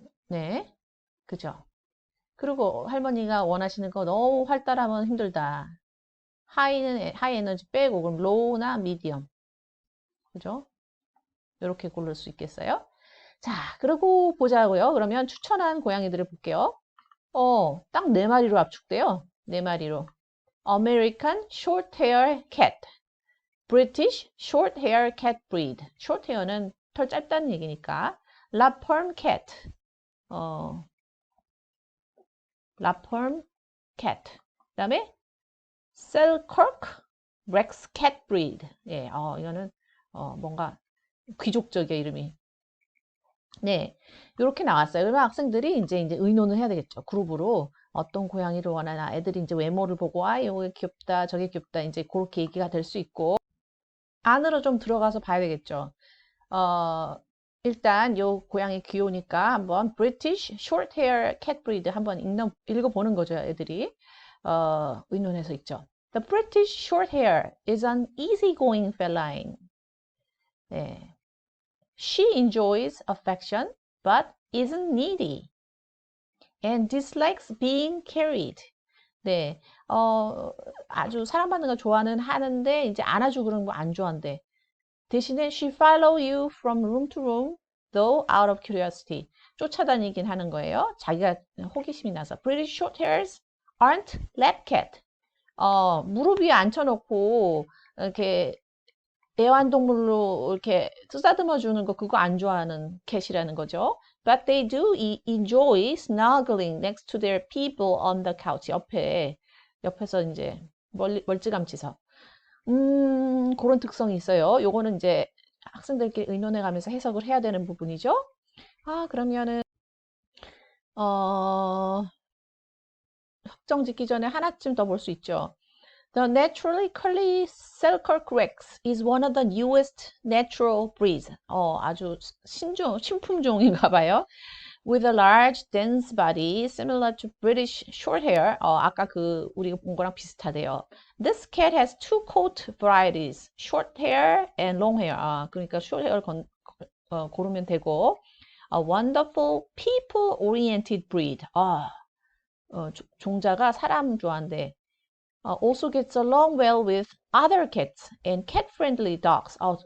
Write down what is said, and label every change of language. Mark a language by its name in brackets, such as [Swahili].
[Korean] 네, 그죠? 그리고 할머니가 원하시는 거 너무 활달하면 힘들다. 하이 에너지 빼고 그럼 로우나 미디엄. 그죠? 이렇게 고를 수 있겠어요? 자, 그리고 보자고요. 그러면 추천한 고양이들을 볼게요. 딱 네 마리로 압축돼요. 네 마리로. [English] American Shorthair Cat, British Shorthair Cat Breed. [Korean] Shorthair는 털 짧다는 얘기니까. [English] Lapperm Cat, 어, Lapperm Cat. [Korean] 그다음에 Selkirk Rex Cat Breed. 예, 이거는 뭔가 귀족적이야 이름이. 네, 이렇게 나왔어요. 그러면 학생들이 이제 의논을 해야 되겠죠. 그룹으로 어떤 고양이를 원하나. 애들이 이제 외모를 보고 이거 귀엽다, 저게 귀엽다. 이제 그렇게 얘기가 될 수 있고 안으로 좀 들어가서 봐야 되겠죠. 어, 일단 요 고양이 귀여우니까 한번 British Shorthair Cat Breed 한번 읽어보는 거죠, 애들이. 의논해서 있죠. [English] The British Shorthair is an easygoing feline. [Korean] 네. [English] She enjoys affection but isn't needy and dislikes being carried. [Korean] 네, 아주 사랑받는 거 좋아는 하는데 이제 안아주고 그런 거 안 좋아한대. 대신에 [English] she follow you from room to room, though out of curiosity. [Korean] 쫓아다니긴 하는 거예요. 자기가 호기심이 나서. [English] British Shorthairs aren't lap cat. [Korean] 무릎 위에 앉혀놓고 이렇게 애완동물로 이렇게 쓰다듬어 주는 거 그거 안 좋아하는 캣이라는 거죠. [English] But they do enjoy snuggling next to their people on the couch. [Korean] 옆에서 이제 멀찌감치서. 그런 특성이 있어요. 요거는 이제 학생들끼리 의논해 가면서 해석을 해야 되는 부분이죠. 그러면은 확정 짓기 전에 하나쯤 더 볼 수 있죠. [English] The naturally curly Selkirk Rex is one of the newest natural breeds. [Korean] 아주 신품종인가 봐요. [English] With a large, dense body, similar to British Shorthair. [Korean] 아까 우리가 본 거랑 비슷하대요. [English] This cat has two coat varieties, short hair and long hair. [Korean] 그러니까 short hair 고르면 되고. [English] A wonderful people-oriented breed. [Korean] 종자가 사람 좋아한대. [English] Also gets along well with other cats and cat-friendly dogs.